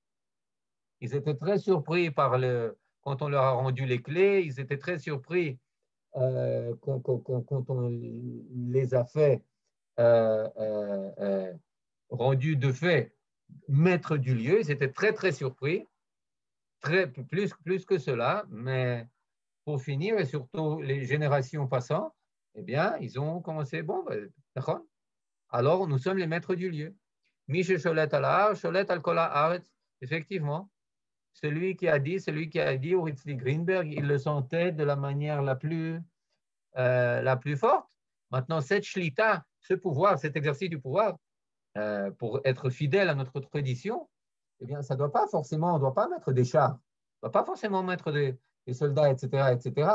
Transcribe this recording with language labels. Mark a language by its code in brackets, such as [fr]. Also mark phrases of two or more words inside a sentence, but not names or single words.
[fr] Ils étaient très surpris quand on leur a rendu les clés, ils étaient très surpris quand on les a fait rendus de fait maîtres du lieu. Ils étaient très, très surpris, plus que cela, mais pour finir, et surtout les générations passant, eh bien, ils ont commencé, bon, d'accord. Alors, nous sommes les maîtres du lieu. [he] מי ששולט על ההר שולט על כל הארץ. [fr] Effectivement, celui qui a dit, Uritzli Greenberg, il le sentait de la manière la plus forte. Maintenant, cette shlita, ce pouvoir, cet exercice du pouvoir, pour être fidèle à notre tradition, eh bien, ça doit pas forcément, on ne doit pas mettre des chars, on ne doit pas forcément mettre des soldats, etc., etc.